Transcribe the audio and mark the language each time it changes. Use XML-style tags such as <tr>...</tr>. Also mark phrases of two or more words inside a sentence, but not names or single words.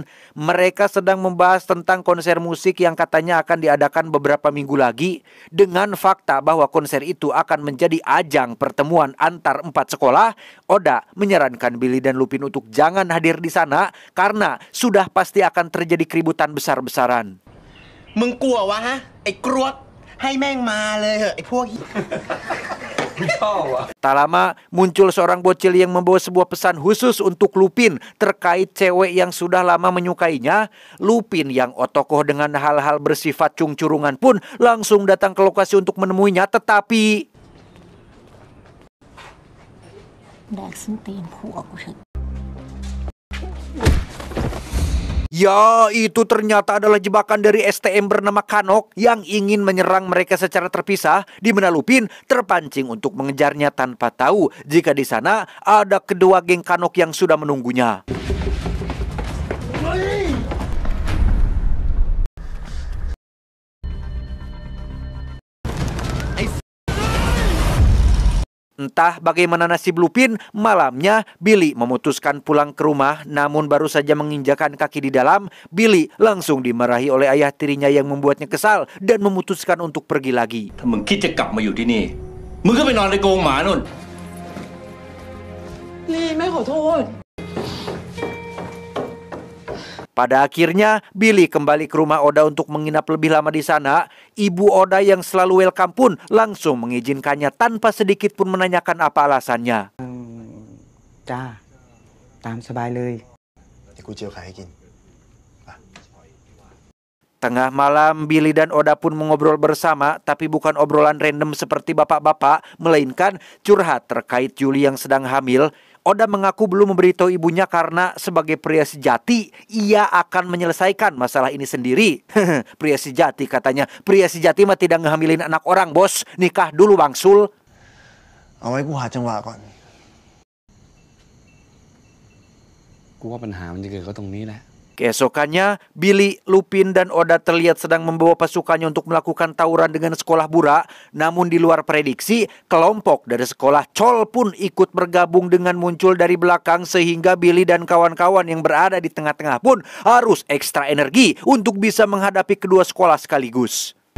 <id>Mereka sedang membahas tentang konser musik yang katanya akan diadakan beberapa minggu lagi. Dengan fakta bahwa konser itu akan menjadi ajang pertemuan antar 4 sekolah, Oda menyarankan Billy dan Lupin untuk jangan hadir di sana karena sudah pasti akan terjadi keributan besar-besaran.</id> <th>มึงกลัววะฮะไอ้กรวกให้แม่งมาเลยเหอะไอ้พวก</th> <id>Tak lama muncul seorang bocil yang membawa sebuah pesan khusus untuk Lupin terkait cewek yang sudah lama menyukainya. Lupin yang otokoh dengan hal-hal bersifat cung-curungan pun langsung datang ke lokasi untuk menemuinya, tetapi</id> <th>แดกส้นตีนผัวกูเถอะ</th> <id>ya, itu ternyata adalah jebakan dari STM bernama Kanok yang ingin menyerang mereka secara terpisah, di mana Lupin terpancing untuk mengejarnya tanpa tahu jika di sana ada kedua geng Kanok yang sudah menunggunya. Entah bagaimana nasib Lupin, malamnya Billy memutuskan pulang ke rumah, namun baru saja menginjakan kaki di dalam, Billy langsung dimarahi oleh ayah tirinya yang membuatnya kesal dan memutuskan untuk pergi lagi.</id> <th>ถ้ามึงคิดจะกลับมาอยู่ที่นี่ มึงก็ไปนอนในกรงหมานู่น</th> <id>Pada akhirnya, Billy kembali ke rumah Oda untuk menginap lebih lama di sana. Ibu Oda yang selalu welcome pun langsung mengizinkannya tanpa sedikit pun menanyakan apa alasannya.</id> <th>จ้า ตามสบายเลย เดี๋ยวกูเจียวไข่ให้กิน</th> <id>Tengah malam, Billy dan Oda pun mengobrol bersama, tapi bukan obrolan random seperti bapak-bapak, melainkan curhat terkait Julie yang sedang hamil. Oda mengaku belum memberitahu ibunya karena sebagai pria sejati, ia akan menyelesaikan masalah ini sendiri. Pria sejati katanya, pria sejati mah tidak ngehamilin anak orang, bos. Nikah dulu, Bang Sul.</id> <th>เอาไว้กูหาจังหวะก่อน กูว่าปัญหามันจะเกิดก็ตรงนี้แหละ</th> <id>Keesokannya, Billy, Lupin, dan Oda terlihat sedang membawa pasukannya untuk melakukan tawuran dengan sekolah Bura. Namun di luar prediksi, kelompok dari sekolah Chol pun ikut bergabung dengan muncul dari belakang, sehingga Billy dan kawan-kawan yang berada di tengah-tengah pun harus ekstra energi untuk bisa menghadapi kedua sekolah sekaligus.</id>